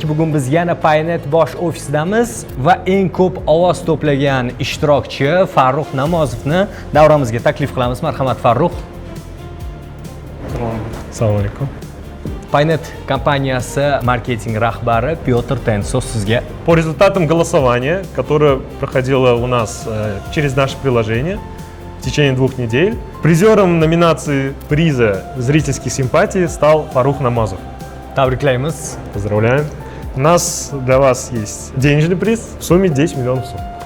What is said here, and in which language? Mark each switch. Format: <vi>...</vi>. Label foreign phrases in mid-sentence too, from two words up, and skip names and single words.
<uz>Bugun biz yana Paynet bosh ofisidamiz va eng ko'p ovoz to'plagan ishtirokchi Farruh Namozovni davramizga taklif qilamiz. Marhamat Farruh. Assalomu alaykum. Paynet компаниясы маркетинг rahbari Pyotr Tensov sizga.</uz> <ru>По результатам голосования, которое проходило у нас через наше приложение в течение 2 недель, призером номинации приза зрительских симпатий стал Фарух Намазов.</ru> <uz>Tabriklaymiz.</uz> <ru>Поздравляем. У нас для вас есть денежный приз в сумме 10 миллионов сум.</ru>